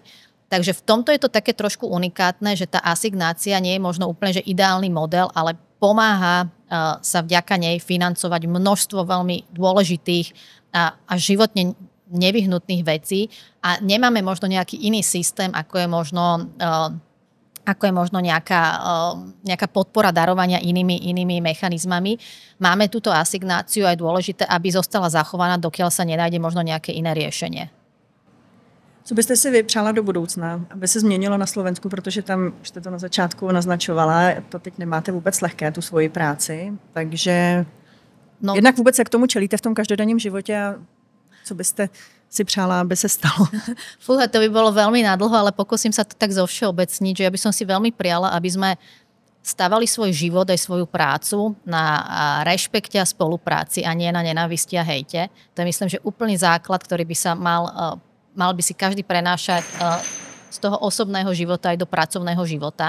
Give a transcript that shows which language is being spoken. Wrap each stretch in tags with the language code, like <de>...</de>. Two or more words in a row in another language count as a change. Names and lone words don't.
<sk>Takže v tomto je to také trošku unikátne, že tá asignácia nie je možno úplne že ideálny model, ale pomáha sa vďaka nej financovať množstvo veľmi dôležitých a životne nevyhnutných vecí a nemáme možno nejaký iný systém, ako je možno nejaká podpora darovania inými mechanizmami. Máme túto asignáciu a je dôležité, aby zostala zachovaná, dokiaľ sa nenájde možno nejaké iné riešenie.</sk> <cs>Co byste si vy přála do budoucna, aby se změnilo na Slovensku, protože tam, už jste to na začátku naznačovala, to teď nemáte vůbec lehké, tu svoji práci, takže jednak vůbec jak tomu čelíte v tom každodenním životě a co byste si přála, aby se stalo?</cs> <sk>Fúha, to by bolo veľmi nadlho, ale pokúsim sa to tak zovšeobecniť, že ja by som si veľmi priala, aby sme stavali svoj život aj svoju prácu na rešpekte a spolupráci a nie na nenávisti a hejte. To je myslím, že úplný základ, ktorý by sa mal by si každý prenášať z toho osobného života aj do pracovného života.</sk>